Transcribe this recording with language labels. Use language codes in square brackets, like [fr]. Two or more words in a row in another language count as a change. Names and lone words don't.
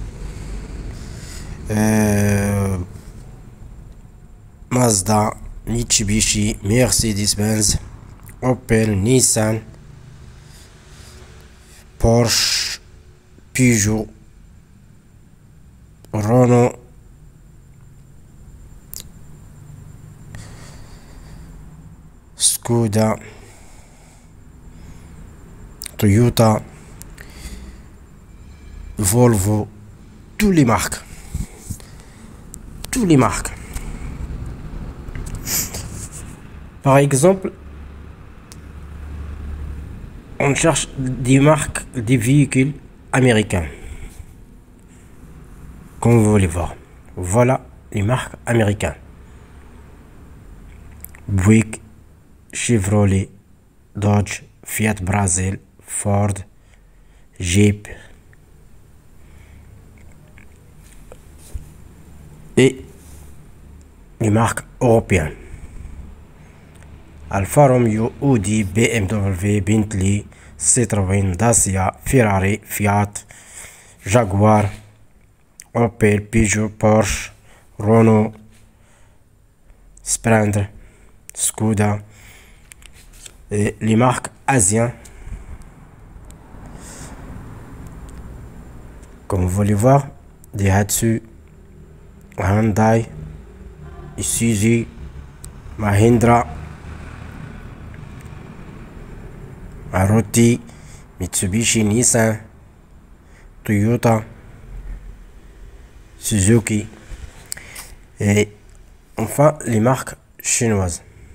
[fr] Mazda, Mitsubishi, Mercedes-Benz, Opel, Nissan, Porsche, Peugeot, Renault, Skoda, Toyota, Volvo, toutes les marques. Toutes les marques. Par exemple, on cherche des marques des véhicules américains. Comme vous voulez voir. Voilà les marques américaines. Buick, Chevrolet, Dodge, Fiat Brazil, Ford, Jeep. Et les marques européennes. Alfa Romeo, Audi, BMW, Bentley, Citroën, Dacia, Ferrari, Fiat, Jaguar, Opel, Peugeot, Porsche, Renault, Sprint, Skoda et les marques asiennes. Comme vous voulez voir, Daihatsu, Hyundai, Isuzu, Mahindra, Maruti, Mitsubishi, Nissan, Toyota, Suzuki et enfin les marques chinoises.